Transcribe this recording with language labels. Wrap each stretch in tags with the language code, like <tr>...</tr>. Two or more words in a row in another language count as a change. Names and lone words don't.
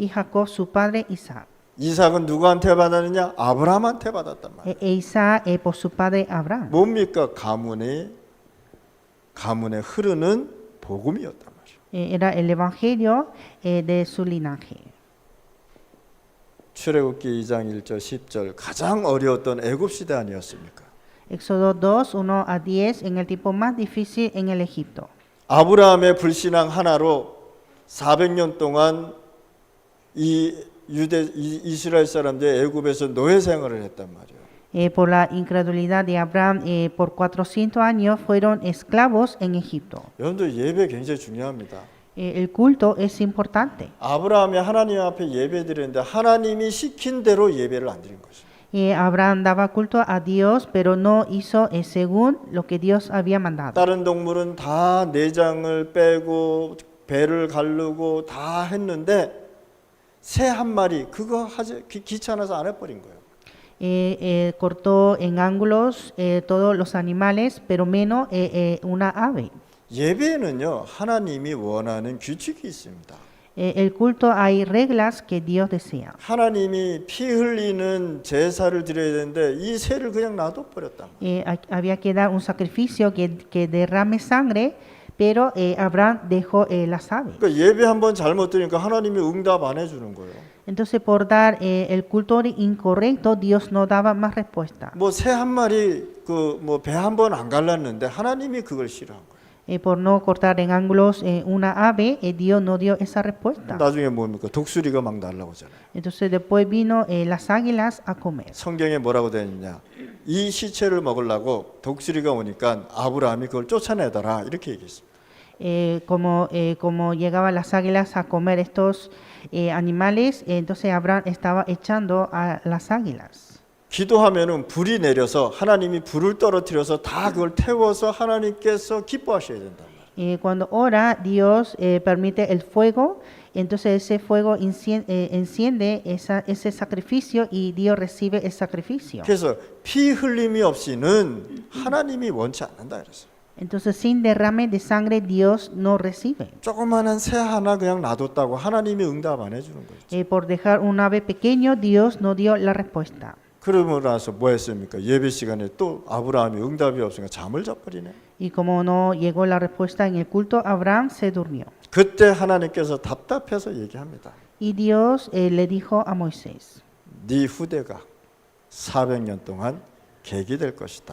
<es>Y Jacob su padre Isaac.</es> <ko>이삭은 누구한테 받았느냐? 아브라함한테 받았단 말이야.</ko> <es>Isaac por su padre Abraham.</es> <ko>뭡니까? 가문에 흐르는 복음이었단 말이야.</ko> <es>Era el evangelio de su linaje.</es> <ko>출애굽기 2장 1절 10절 가장 어려웠던 애굽 시대 아니었습니까?</ko> <es>Éxodo 2, 1 a 10, en el tiempo más difícil en el Egipto.</es> <ko>아브라함의 불신앙 하나로 400년 동안 이 이스라엘 사람들이 애굽에서 노예 생활을 했단 말이에요.</ko> <es>Por la incredulidad de Abraham, por 400 años fueron esclavos en Egipto.</es> <ko>여러분들 예배 굉장히 중요합니다.</ko> <es>El culto es importante.</es> <ko>아브라함이 하나님 앞에 예배 드렸는데 하나님이 시킨 대로 예배를 안 드린 것이에요.</ko> <es>Abraham daba culto a Dios, pero no hizo según lo que Dios había mandado.</es> <ko>다른 동물은 다 내장을 빼고 배를 가르고 다 했는데 새 한 마리 그거 하지 귀찮아서 안 해버린 거예요.</ko> <es>Cortó en ángulos todos los animales, pero menos una ave.</es> <ko>예배는요 하나님이 원하는 규칙이 있습니다.</ko> <es>El culto hay reglas que Dios desea.</es> <ko>하나님이 피 흘리는 제사를 드려야 되는데 이 새를 그냥 놔둬 버렸다.</ko> <es>Había que dar un sacrificio que derrame sangre, pero Abraham dejó las aves.</es> <ko>그러니까 예배 한번 잘못 드리니까 하나님이 응답 안 해주는 거예요.</ko> <es>Entonces, por dar el culto incorrecto, Dios no daba más respuesta.</es> <ko>뭐 새 한 마리 그 뭐 배 한 번 안 갈랐는데 하나님이 그걸 싫어한 거예요.</ko> <es>Por no cortar en ángulos una ave, Dios no dio esa respuesta.</es> <ko>나중에 뭡니까? 독수리가 막 날라오잖아요.</ko> <es>Entonces después vino las águilas a comer.</es> <ko>성경에 뭐라고 되어 있냐? 이 시체를 먹으려고 독수리가 오니까 아브라함이 그걸 쫓아내더라 이렇게 얘기했습니다.</ko> <es>Como llegaban las águilas a comer estos animales, entonces Abraham estaba echando a las águilas.</es> <ko>기도하면은 불이 내려서 하나님이 불을 떨어뜨려서 다 그걸 태워서 하나님께서 기뻐하셔야 된단 말이에요.</ko> <es>Cuando ora, Dios permite el fuego, entonces ese fuego enciende ese sacrificio y Dios recibe el sacrificio.</es> <ko>그래서 피 흘림이 없이는 하나님이 원치 않는다 그랬어요.</ko> <es>Entonces sin derrame de sangre Dios no recibe.</es> <ko>조그마한 새 하나 그냥 놔뒀다고 하나님이 응답 안 해주는 거죠.</ko> <es>Por dejar un ave pequeño, Dios no dio la respuesta.</es> <ko>그러고 나서 뭐 했습니까? 예배 시간에 또 아브라함이 응답이 없으니까 잠을 자버리네.</ko> <es>Y como no llegó la respuesta en el culto, Abraham se durmió.</es> <ko>그때 하나님께서 답답해서 얘기합니다.</ko> <es>Y Dios le dijo a Moisés</es> <ko>네 후대가 400년 동안 객이 될 것이다.</ko>